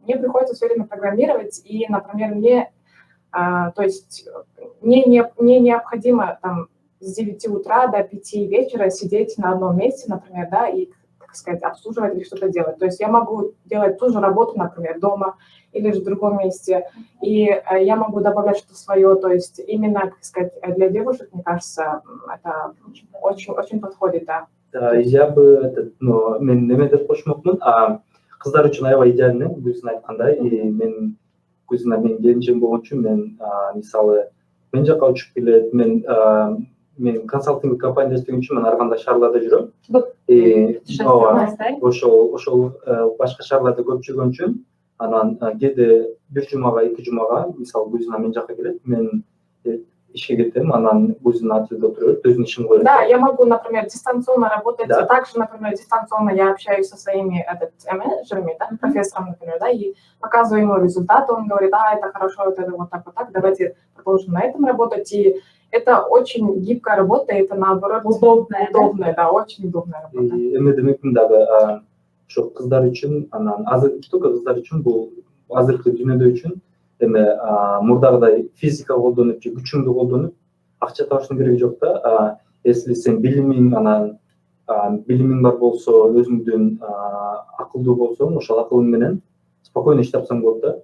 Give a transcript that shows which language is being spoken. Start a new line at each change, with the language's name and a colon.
Russian: Мне приходится все время программировать, и, например, мне, то есть мне необходимо там с 9 утра до 5 вечера сидеть на одном месте, например, да, и, так сказать, обслуживать или что-то делать. То есть я могу делать ту же работу, например, дома или же в другом месте, и я могу добавлять что-то свое, то есть именно, как сказать, для девушек, мне кажется, это очень подходит, да. Я бы,
Kyrgyz: мен неме деп кошмокмун, кыздар үчүн аябай идеальный, Гүлсин айткандай, и мен Гүлсин менин келинчегим болгон үчүн мен мисалы мен жака учуп келет, мен консалтинг компанияда иштеген үчүн мен ар кандай шаарларда жүрөм. Ошол башка шаарларда көп жүргөн үчүн анан кээде бир жумага, 2 жумага, мисалы Гүлсин мен жака келет, мен ишке кетем, анан Гүлсин ателде отуруп өзүнүн ишин кылып.
Russian: Да, я могу, например, дистанционно работать, да. Также, например, дистанционно я общаюсь со своими менеджерами, да, профессором, например, да, и показываю ему результаты, он говорит, это хорошо, это вот так, давайте продолжим на этом работать, и это очень гибкая работа, это наоборот удобная, да, очень удобная работа.
Kyrgyz: И демекмин дагы ошо кыздар үчүн, анан азыр только кыздар үчүн бул азыркы дүйнөдө үчүн эме мурдагыдай физика колдонуп же күчүңдү колдонуп акча табыштын кереги жок да. Если сен билимиң бар болсо, өзүңдүн акылдуу болсоң, ошол акылың менен спокойно иш тапсаң болот да.